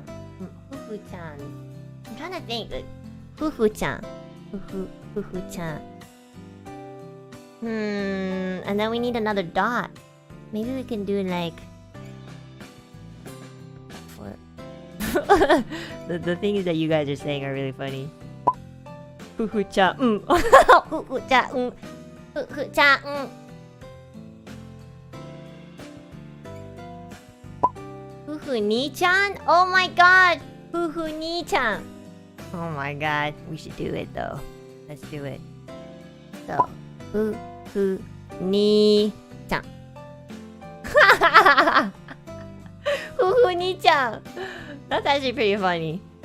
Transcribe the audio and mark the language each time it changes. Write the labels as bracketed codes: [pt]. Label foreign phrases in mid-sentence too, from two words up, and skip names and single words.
[en] Fufu-chan. I'm trying to think. Fufu-chan. Fufu-chan. And then we need another dot. Maybe we can do like... What? the things that you guys are saying are really funny. Fufu-chan. Fufu-chan. Fufu-chan. Fufu-ni-chan? Oh my god! Fufu-ni-chan! Oh my god, we should do it though. Let's do it. So, Fufu-ni-chan. Fufu-ni-chan! That's actually pretty funny.